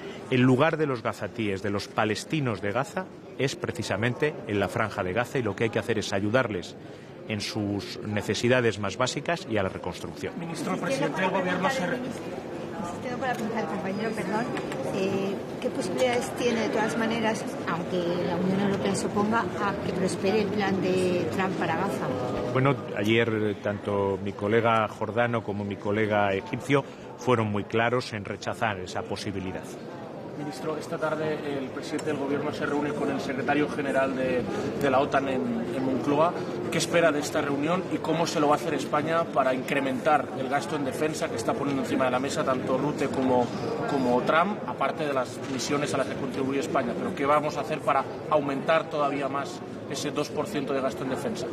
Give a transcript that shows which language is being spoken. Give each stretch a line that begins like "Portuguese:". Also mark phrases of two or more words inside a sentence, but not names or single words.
Spanish: el lugar de los gazatíes, de los palestinos de Gaza, es precisamente en la Franja de Gaza, y lo que hay que hacer es ayudarles en sus necesidades más básicas y a la reconstrucción. Ministro, el presidente del gobierno se... Tengo para preguntar al compañero, perdón, ¿qué posibilidades tiene de todas maneras, aunque la Unión Europea se oponga, a que prospere el plan de Trump para Gaza? Bueno, ayer tanto mi colega jordano como mi colega egipcio fueron muy claros en rechazar esa posibilidad. Ministro, esta tarde el presidente del gobierno se reúne con el secretario general de la OTAN en Moncloa. ¿Qué espera de esta reunión y cómo se lo va a hacer España para incrementar el gasto en defensa que está poniendo encima de la mesa tanto Rutte como Trump, aparte de las misiones a las que contribuye España? ¿Pero qué vamos a hacer para aumentar todavía más ese 2% de gasto en defensa?